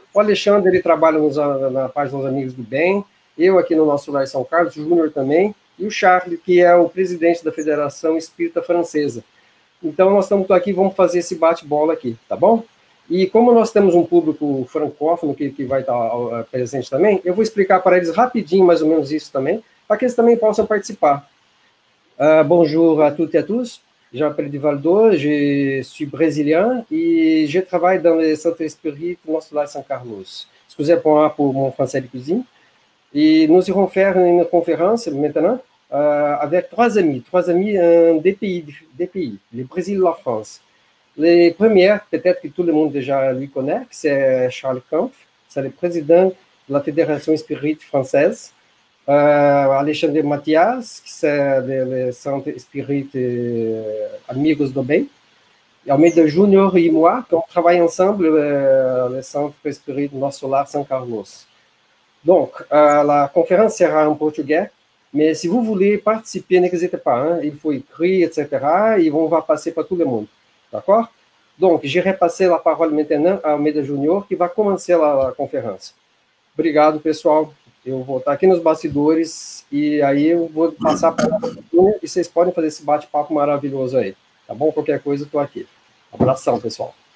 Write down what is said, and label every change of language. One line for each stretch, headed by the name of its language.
Portuguese: O Alexandre, ele trabalha na página dos Amigos do Bem, eu aqui no Nosso Lar São Carlos, o Júnior também, e o Charles, que é o presidente da Federação Espírita Francesa. Então, nós estamos aqui, vamos fazer esse bate-bola aqui, tá bom? E como nós temos um público francófono que vai estar presente também, eu vou explicar para eles rapidinho, mais ou menos isso também, para que eles também possam participar.
French: Bonjour à toutes et à tous. Jean-Pierre Duvaldo, je suis brésilien et je travaille dans le Centre Espírita Nosso Lar São Carlos. Excusez-moi pour mon français de cuisine. Et nous irons faire une conférence maintenant avec trois amis des pays, le Brésil et la France. Les premières, peut-être que tout le monde déjà lui connaît, c'est Charles Kampf, c'est le président de la Fédération Espírita Française. Alexandre Mathias, que c'est le Centre Espírita Amigos do Bem. Almeida Júnior et moi, qu'on travaille ensemble le Centre Espírita Nosso Lar São Carlos. Donc, la conférence sera en portugais, mais si vous voulez participer, n'hésitez pas, hein, il faut écrire, etc., et on va passer para tout le monde. D'accord? Donc, je repasse a parole maintenant a Almeida Júnior,
Portuguese: que vai começar a conferência. Obrigado, pessoal. Eu vou estar aqui nos bastidores e aí eu vou passar para o Júnior e vocês podem fazer esse bate-papo maravilhoso aí. Tá bom? Qualquer coisa, eu estou aqui. Abração, pessoal.